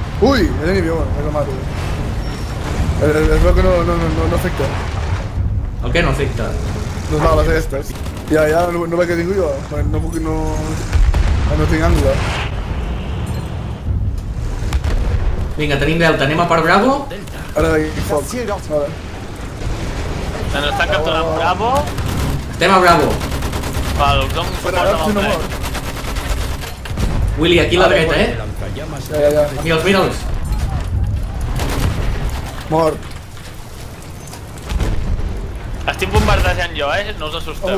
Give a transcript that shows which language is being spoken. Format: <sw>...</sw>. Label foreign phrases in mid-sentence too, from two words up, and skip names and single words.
<ca>Ui, era ni viu, és el mato. Es veu que no afecta. El què no afecta? Les bales aquestes. Ja, no veig que ningú jo. No puc, no tinc angle. Vinga, tenim delta, anem a per Bravo? Ara veig foc.</ca> <de>Das Ziel dort!</de> <ca>Vale. Ens estan capturant Bravo. Estem a Bravo. Val, us dono Però suport ara si amb no el mor. tren. Willy, aquí a la dreta,</ca> <es>El lanzallamas</es> <ca>Ja. Mira'ls. Mort. Estic bombardejant jo, no us assusteu.</ca>